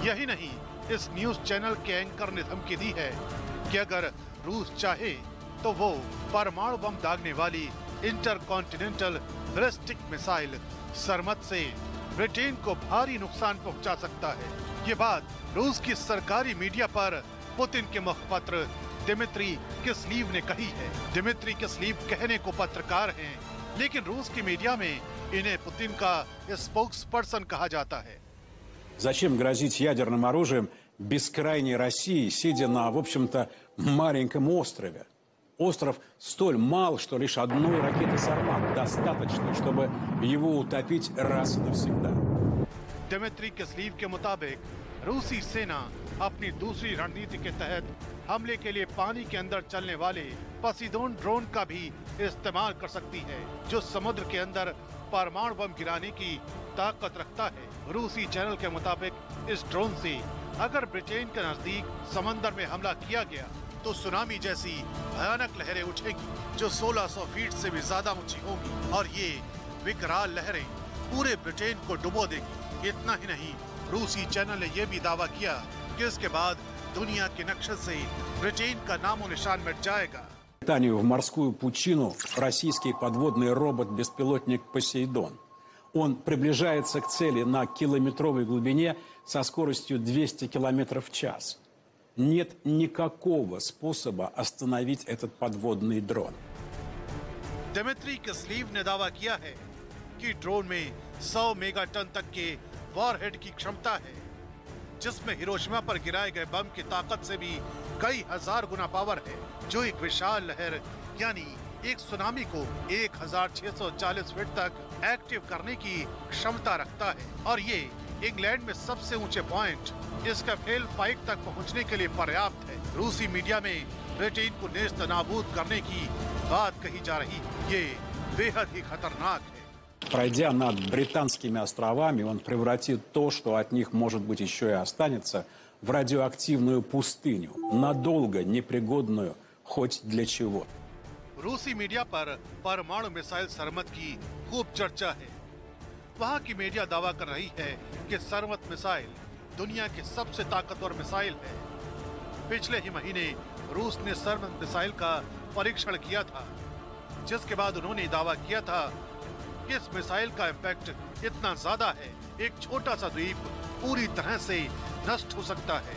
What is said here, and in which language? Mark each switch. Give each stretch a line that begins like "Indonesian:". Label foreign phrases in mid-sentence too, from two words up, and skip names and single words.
Hindi: यही नहीं, इस न्यूज चैनल के एंकर ने धमकी दी है कि अगर रूस चाहे तो वो परमाणु बम दागने वाली
English: intercontinental ballistic missile
Hindi: सरमत से ब्रिटेन को भारी नुकसान पहुंचा सकता है। ये बात रूस की सरकारी मीडिया पर पुतिन के मुखपत्र दिमित्री किस्लीव ने कही है। दिमित्री किस्लीव कहने को पत्रकार हैं, लेकिन रूस की मीडिया में इन्हें पुतिन का स्पोक्सपर्सन कहा जाता है।
Russian: Зачем грозить ядерным оружием бескрайней России, сидя на, в общем-то, маленьком острове? Остров столь мал, что лишь одной ракеты «Сармат» достаточно, чтобы его утопить раз и навсегда.
Hindi: दिमित्री किस्लीव के मुताबिक रूसी सेना अपनी दूसरी रणनीति के तहत हमले के लिए पानी के अंदर चलने वाले पोसेइडोन ड्रोन का भी इस्तेमाल कर सकती है, जो समुद्र के अंदर परमाणु बम गिराने की ताकत रखता है। रूसी चैनल के मुताबिक इस ड्रोन से अगर ब्रिटेन के नजदीक समंदर में हमला किया गया तो सुनामी जैसी भयानक लहरें उठेगी, जो 1600 फीट से भी ज्यादा ऊंची होंगी, और ये विकराल लहरें पूरे ब्रिटेन को डुबो देगी। इतना ही नहीं, रूसी चैनल ने यह भी दावा किया कि इसके बाद दुनिया के नक्शे से ब्रिटेन का नामो निशान मिट जाएगा।
Russian: В морскую пучину российский подводный робот-беспилотник «Посейдон». Он приближается к цели на километровой глубине со скоростью 200 км в час. Нет никакого способа остановить этот подводный дрон.
Hindi: दिमित्री किस्लीव ने दावा किया है कि ड्रोन में 100 मेगाटन तक के वॉरहेड की क्षमता है, जिसमें हिरोशिमा पर गिराए गए बम की ताकत से भी कई हजार गुना पावर है, जो एक विशाल लहर यानी एक सुनामी को 1640 फीट तक एक्टिव करने की क्षमता रखता है। और ये इंग्लैंड में सबसे ऊंचे पॉइंट इसका फेल पाइट तक पहुंचने के लिए पर्याप्त है। रूसी मीडिया में ब्रिटेन को नेस्त नाबूद करने की बात कही जा रही है। ये बेहद ही खतरनाक है।
Russian: Пройдя над британскими островами, он превратит то, что от них, может быть, еще и останется, в радиоактивную пустыню, надолго непригодную хоть для чего.
Hindi: रूसी मीडिया पर परमाणु मिसाइल सरमत की खूब चर्चा है। वहाँ की मीडिया दावा कर रही है कि सरमत मिसाइल दुनिया की सबसे ताकतवर मिसाइल है। पिछले ही महीने रूस ने सरमत मिसाइल का परीक्षण किया था, जिसके बाद उन्होंने दावा किया था कि इस मिसाइल का इम्पैक्ट इतना ज्यादा है, एक छोटा सा द्वीप पूरी तरह से नष्ट हो सकता है।